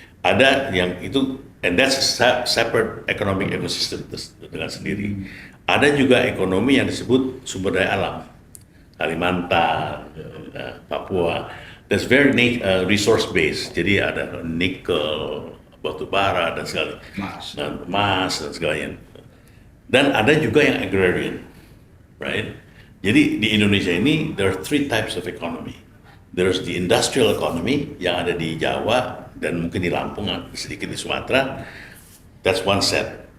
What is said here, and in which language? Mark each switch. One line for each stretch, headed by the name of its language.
Indonesian: Ada yang itu,
English: and that's a separate economic ecosystem
Indonesian: dengan sendiri. Ada juga ekonomi yang disebut sumber daya alam, Kalimantan, Papua.
English: That's very resource based.
Indonesian: Jadi ada nikel, batu bara dan segala, emas dan segalanya. Dan ada juga yang agrarian,
English: right?
Indonesian: Jadi di Indonesia ini
English: there are three types of economy. There's the industrial economy
Indonesian: yang ada di Jawa dan mungkin di Lampung, sedikit di Sumatera.
English: That's one set.